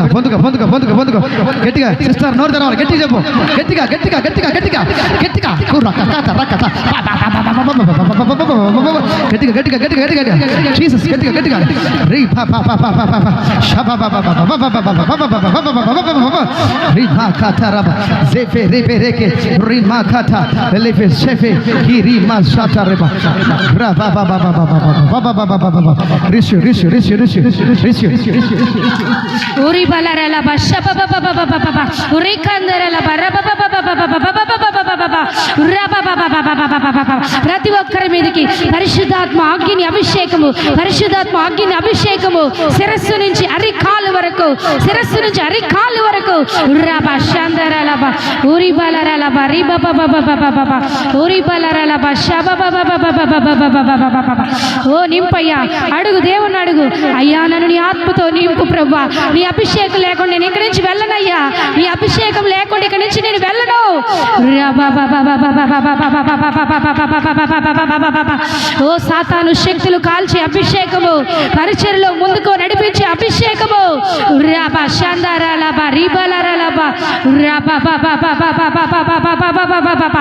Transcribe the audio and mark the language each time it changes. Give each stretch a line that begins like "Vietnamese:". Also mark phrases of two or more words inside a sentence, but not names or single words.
Telugu: పొందుక పొందుక పొందుక పొందుక గట్టిగా. సిస్టర్ నోరు తెరవాలి, గట్టిగా చెప్పు, గట్టిగా గట్టిగా గట్టిగా గట్టిగా గట్టిగా గట్టిగా గట్టిగా గట్టిగా గట్టిగా జీసస్ గట్టిగా గట్టిగా రి బా బా బా బా బా బా షబ బా బా బా బా బా బా బా రి బా కా తా రా బా zefe rebe reke rima kata lefe shefe kiri ma shata reba ra ba ba ba ba ba ba ba ba ba ba ba rishu rishu rishu rishu rishu uri balarala basha ba ba ba ba ba ba ba uri kandarala bara ba ba ba ba ba ba ba ba ba ba ba ra ba ba ba ba ba ba ba ba. ప్రతి ఒక్కరి మీదకి పరిశుద్ధాత్మ అగ్ని అభిషేకము, పరిశుద్ధాత్మ అగ్ని అభిషేకము శిరస్సు నుంచి అరికాలు వరకు, శిరస్సు నుంచి అరికాలు వరకు రా బా షందరలబా uri balaralaba riba ba ba ba ba ba ba uri balaralaba shaba ba ba ba ba ba ba ba ba ba ba. ఓ నింపయ్యా, అడుగు దేవుని అడుగు. అయ్యా నన్ను నీ ఆత్మతో నింపు ప్రభువా, నీ అభిషేకం లేకుండా నేను ఇక్కడి నుంచి వెళ్ళనయ్యా, నీ అభిషేకం లేకుండా ఇక్కడి నుంచి నేను వెళ్ళను. ఓ సాతాను శక్తులు కాల్చి అభిషేకము, పరిచర్యలో ముందుకు నడిపించే అభిషేకము రాబా షందరలబా రిబలరలబా రాబా బా బా బా బా బా బా బా బా బా బా బా బా బా.